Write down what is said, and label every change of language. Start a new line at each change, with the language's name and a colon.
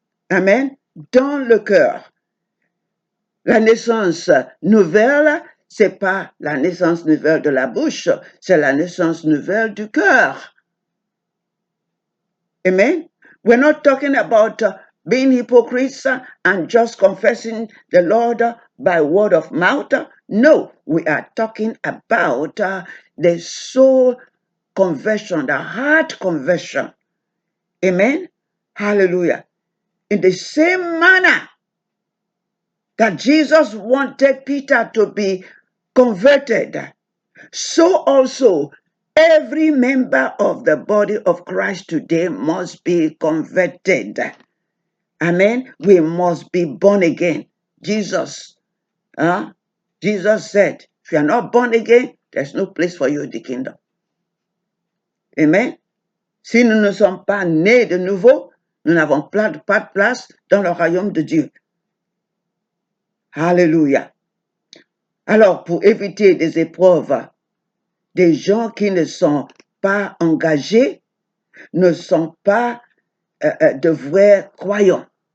French: Amen. Dans le cœur. La naissance nouvelle, c'est pas la naissance nouvelle de la bouche, c'est la naissance nouvelle du cœur. Amen.
English: We're not talking about being hypocrites and just confessing the Lord by word of mouth. No, we are talking about the soul conversion, the heart conversion. Amen. Hallelujah. In the same manner that Jesus wanted Peter to be converted, so also every member of the body of Christ today must be converted. Amen. We must be born again. Jesus said, if you are not born again, there's no place for you in the kingdom. Amen.
French: Si nous ne sommes pas nés de nouveau, nous n'avons pas de place dans le royaume de Dieu. Alléluia. Alors, pour éviter des épreuves, des gens qui ne sont pas engagés ne sont pas de vrais croyants.